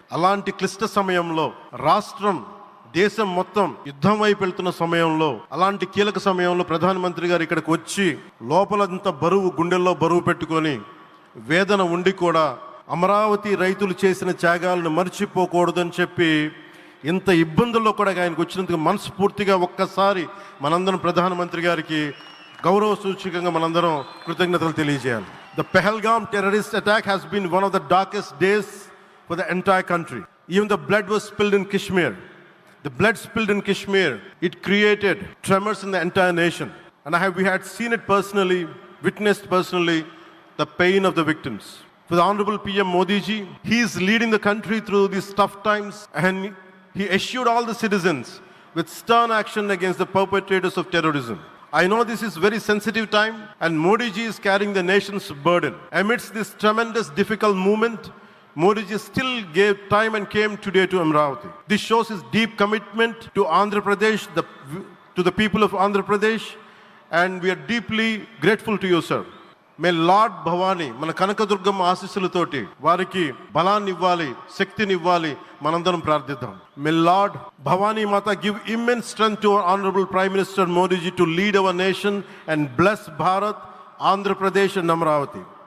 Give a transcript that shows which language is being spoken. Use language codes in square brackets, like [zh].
[te] అలాంటి క్లిష్ట సమయంలో రాష్ట్రం, దేశం మొత్తం యుద్ధం వైపు వెళ్తున్న సమయంలో, అలాంటి కీలక సమయంలో ప్రధానమంత్రి గారు ఇక్కడికి వచ్చి లోపలంతా బరువు, గుండెల్లో బరువు పెట్టుకొని వేదన ఉండి కూడా అమరావతి రైతులు చేసిన త్యాగాలను మర్చిపోకూడదని చెప్పి ఇంత ఇబ్బందుల్లో కూడా ఆయనకు వచ్చినందుకు మనస్ఫూర్తిగా ఒక్కసారి మనందరం ప్రధానమంత్రి గారికి గౌరవ సూచకంగా మనందరం కృతజ్ఞతలు తెలియజేయాలి. [en] The Pahalgam terrorist attack has been one of the darkest days for the entire country. Even the blood was spilled in Kashmir. The blood spilled in Kashmir, it created tremors in the entire nation. And we had seen it personally, witnessed personally, the pain of the victims. For the Honorable PM Modi ji, he is leading the country through these tough times, and he assured all the citizens with stern action against the perpetrators of terrorism. I know this is very sensitive time, and Modi ji is carrying the nation's burden. Amidst this tremendous difficult moment, Modi ji still gave time and came today to Amravati. This shows his deep commitment to Andhra Pradesh, to the people of Andhra Pradesh, and we are deeply grateful to you, sir. May lord [te] Bhavani మన కనకదుర్గమ్మ ఆశీస్సులతోటి వారికి బలాన్ని ఇవ్వాలి, శక్తిని ఇవ్వాలి, మనందరం ప్రార్థిద్దాం. [en] May lord Bhavani మాత give immense strength to our honourable prime minister Modi ji to lead our nation and bless Bharat, Andhra Pradesh and Amaravati.